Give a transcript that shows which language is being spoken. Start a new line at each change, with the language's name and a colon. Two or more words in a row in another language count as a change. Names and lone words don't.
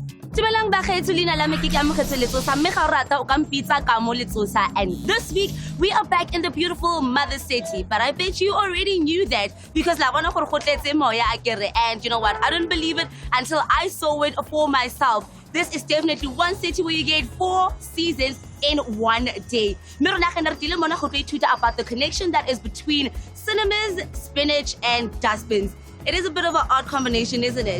Tswana: Dumelang bakgetho leina la me ke Kamo Letsosa mme ga o rata o ka mpitsa Kamo Letsosa,
English: and this week we are back in the beautiful mother city, but I bet you already knew that because
Tswana: la bona gore go tletse moya akere,
English: and you know what, I don't believe it until I saw it for myself. This is definitely one city where you get 4 seasons in one day. About the connection that is between cinemas, spinach, and dustbins. It is a bit of an odd combination, isn't it?